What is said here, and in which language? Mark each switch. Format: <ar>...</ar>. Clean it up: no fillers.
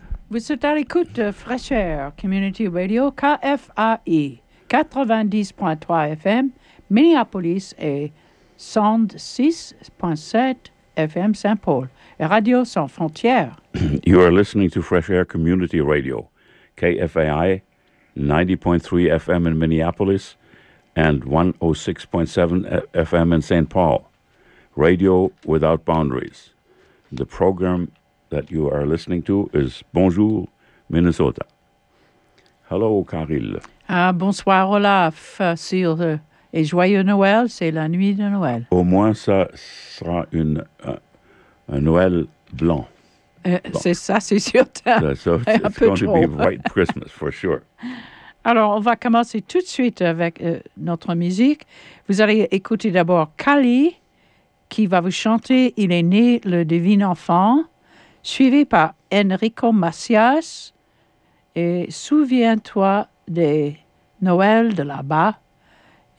<fr>Vous êtes à l'écoute de Fresh Air Community Radio KFAI 90.3 FM Minneapolis et 106.7 FM Saint-Paul et Radio Sans Frontières.</fr> <en>You are listening to Fresh Air Community Radio KFAI 90.3 FM in Minneapolis and 106.7 FM in St. Paul. Radio without boundaries. The program that you are listening to is Bonjour, Minnesota. Hello, Caril.</en> <fr>Bonsoir, Olaf. Et joyeux Noël, c'est la nuit de Noël. Au moins, ça sera un Noël blanc. C'est ça, c'est sûr.</fr> <en>It's going to be white Christmas, for sure.</en> <fr>Alors, on va commencer tout de suite avec notre musique. Vous allez écouter d'abord Kali, qui va vous chanter « Il est né, le divin enfant », suivi par Enrico Macias et « Souviens-toi des Noëls de là-bas ».</fr>